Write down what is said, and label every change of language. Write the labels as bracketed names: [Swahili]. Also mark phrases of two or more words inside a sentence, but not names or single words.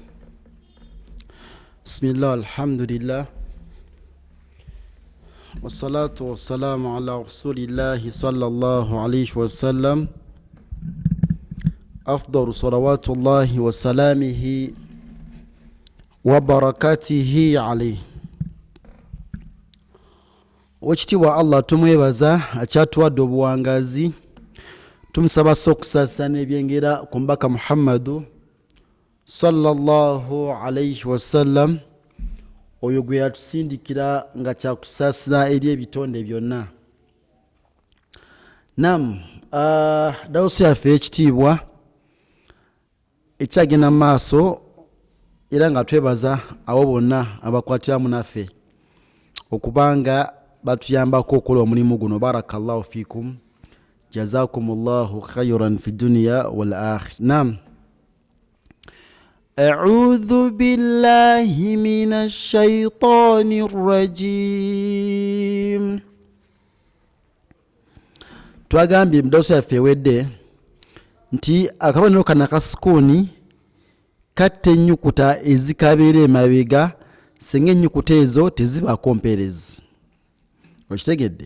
[Arabic] بسم الله الحمد لله والصلاة والسلام على رسول الله صلى الله عليه وسلم أفضل صلوات الله وسلامه وبركاته عليه. [Ganda] Wekitiibwa Allah tumwebaza akyatuwadde obuwangazi, tumusaba okusaasaanya ebyengera ku mbaka Muhammadu [Arabic] صلى الله عليه وسلم, [Ganda] oyo gwe yatusindikira nga kyakusaasira eri ebitonde byonna. Nam dawusu yaffe ekitiibwa ekyagenda mu maaso, era nga twebaza abo bonna abakwatiramu naffe okubanga batuyambako okukola omulimu guno. [Arabic] بارك الله فيكم، جزاكم الله خيرا في الدنيا والآخرة. نعم أعوذ بالله من الشيطان الرجيم. [Ganda] Twagambye mudawusu yaffe ewedde nti akabonero kana kasukuni katta ennyukuta ezikabeera emabega singa ennyukuta ezo tezibaako mpeerezi. Okitegedde?